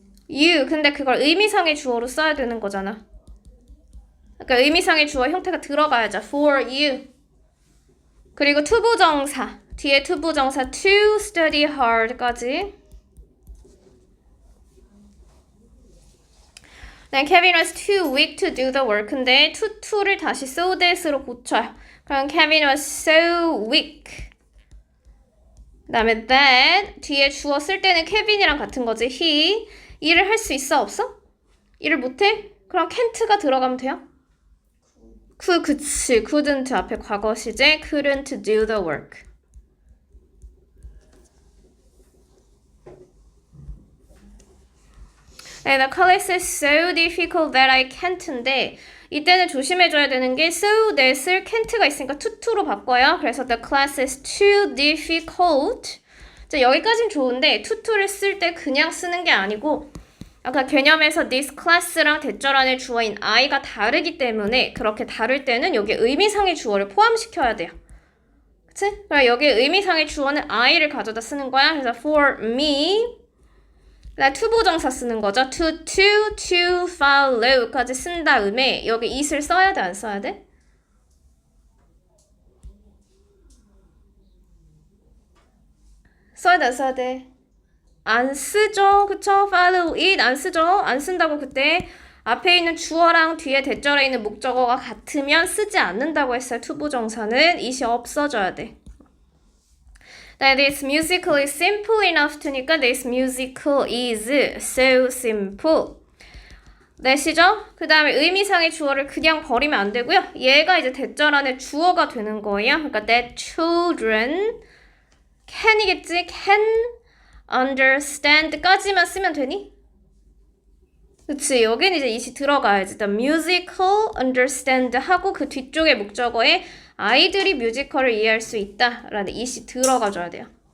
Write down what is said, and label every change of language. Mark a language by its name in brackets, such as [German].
[English] You. [Korean] 근데 그걸 의미상의 주어로 써야 되는 거잖아. 그러니까 의미상의 주어 형태가 들어가야죠. [English] For you. [Korean] 그리고 투부정사. 뒤에 투부정사 [English] to study hard [Korean] 까지. [English] Kevin was too weak to do the work [Korean] 인데 to를 다시 so that으로 고쳐요. 그럼 [English] Kevin was so weak. [Korean] 그 다음에 that 뒤에 주어 쓸 때는 케빈이랑 같은 거지. he 일을 할 수 있어? 없어? 일을 못해? 그럼 can't가 들어가면 돼요? 그치. [English] couldn't [Korean] 앞에 과거 시제 [English] couldn't do the work. The class is so difficult that I can't [Korean] 인데 이때는 조심해줘야 되는 게 so that을 can't가 있으니까 to로 바꿔요. 그래서 [English] the class is too difficult. [Korean] 자, 여기까지는 좋은데 to를 쓸 때 그냥 쓰는 게 아니고 아까 개념에서 this class랑 대절 안에 주어인 I가 다르기 때문에 그렇게 다를 때는 여기 의미상의 주어를 포함시켜야 돼요. 그치? 그럼 여기 의미상의 주어는 I를 가져다 쓰는 거야. 그래서 for me 투부정사 쓰는 거죠. to follow까지 쓴 다음에 여기 it을 써야 돼, 안 써야 돼? 써야 돼, 안 써야 돼? 안 쓰죠. 그쵸? follow it 안 쓰죠. 안 쓴다고 그때 앞에 있는 주어랑 뒤에 대절에 있는 목적어가 같으면 쓰지 않는다고 했어요. 투부정사는 it이 없어져야 돼. [English] This musical is simple enough to니까 this musical is so simple. [Korean] 넷이죠? 그 다음에 의미상의 주어를 그냥 버리면 안 되고요. 얘가 이제 대절 안에 주어가 되는 거예요. 그러니까 [English] that children can이겠지? [Korean] can understand까지만 쓰면 되니? 그치, 여긴 이제 it이 들어가야지. [English] The musical understand [Korean] 하고 그 뒤쪽에 목적어에 아이들이 뮤지컬을 이해할 수 있다 라는 it이 들어가줘야 돼요.